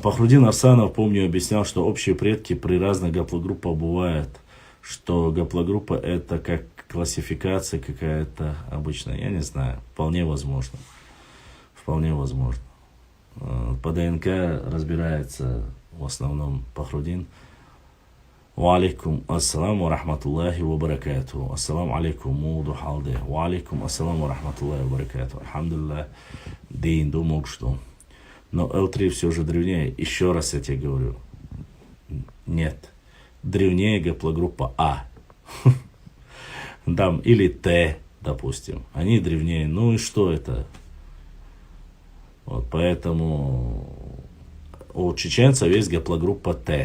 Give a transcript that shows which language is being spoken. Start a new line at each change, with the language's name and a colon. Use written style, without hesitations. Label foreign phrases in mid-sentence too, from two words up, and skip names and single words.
Russian: Пахрудин Арсанов, помню, объяснял, что общие предки при разных гаплогруппах бывают, что гаплогруппа это как классификация какая-то обычная. Я не знаю, вполне возможно. Вполне возможно. По ДНК разбирается в основном Пахрудин.
Arabic: وعليكم السلام ورحمة الله وبركاته. السلام عليكم муду халде. وعليكم السلام ورحمة الله وبركاته.
Russian: Алхамдулиллах, дин думал, что. Но L3 все же древнее. Еще раз я тебе говорю. Нет. Древнее гаплогруппа А. Там или Т, допустим. Они древнее. Ну и что это? Вот поэтому у чеченцев есть гаплогруппа Т.